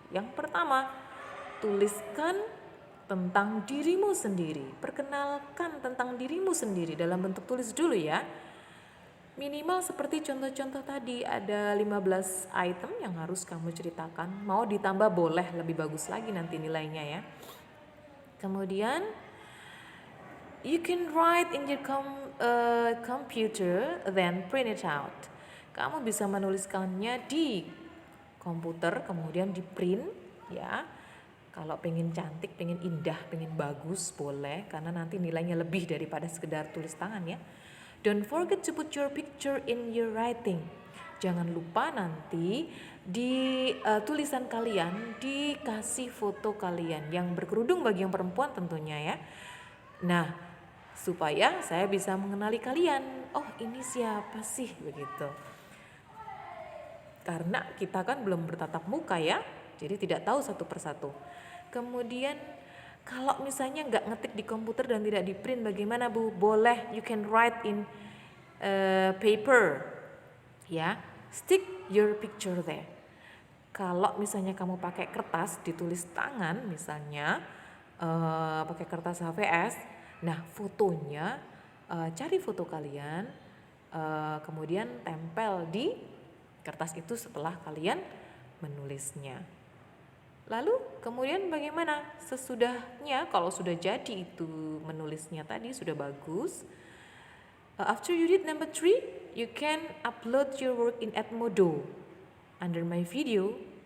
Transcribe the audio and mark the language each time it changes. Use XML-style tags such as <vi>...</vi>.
<id>Yang pertama, tuliskan tentang dirimu sendiri. Perkenalkan tentang dirimu sendiri dalam bentuk tulis dulu ya. Minimal seperti contoh-contoh tadi, ada 15 item yang harus kamu ceritakan. Mau ditambah boleh, lebih bagus lagi nanti nilainya ya. Kemudian</id> <en>you can write in your computer then print it out.</en> <id>Kamu bisa menuliskannya di komputer kemudian di print ya. Kalau pengen cantik, pengen indah, pengen bagus boleh karena nanti nilainya lebih daripada sekedar tulis tangan ya.</id> <en>Don't forget to put your picture in your writing.</en> <id>Jangan lupa nanti di tulisan kalian dikasih foto kalian yang berkerudung bagi yang perempuan tentunya ya. Nah, supaya saya bisa mengenali kalian. Oh, ini siapa sih begitu. Karena kita kan belum bertatap muka ya, jadi tidak tahu satu persatu. Kemudian kalau misalnya nggak ngetik di komputer dan tidak di print bagaimana Bu? Boleh,</id> <en>you can write in paper ya, stick your picture there.</en> <id>Kalau misalnya kamu pakai kertas ditulis tangan misalnya pakai kertas HVS, nah fotonya cari foto kalian kemudian tempel di kertas itu setelah kalian menulisnya. Lalu kemudian bagaimana sesudahnya kalau sudah jadi itu menulisnya tadi sudah bagus.</id> <en>After you read number 3, you can upload your work in Edmodo under my video.</en>